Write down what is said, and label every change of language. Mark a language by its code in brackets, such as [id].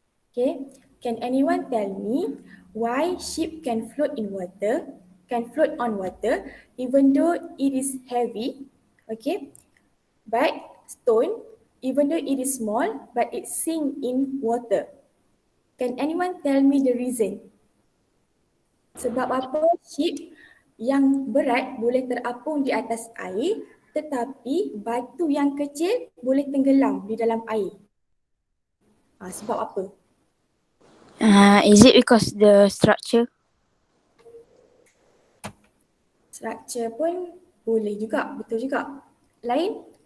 [en] Okay, can anyone tell me why ship can float on water even though it is heavy? Okay. But stone, even though it is small, but it sink in water. Can anyone tell me the reason? [ms] Sebab apa ship yang berat boleh terapung di atas air, tetapi batu yang kecil boleh tenggelam di dalam air? Sebab apa? [en] Is it because the structure? [ms] Structure pun boleh juga, betul juga. Lain?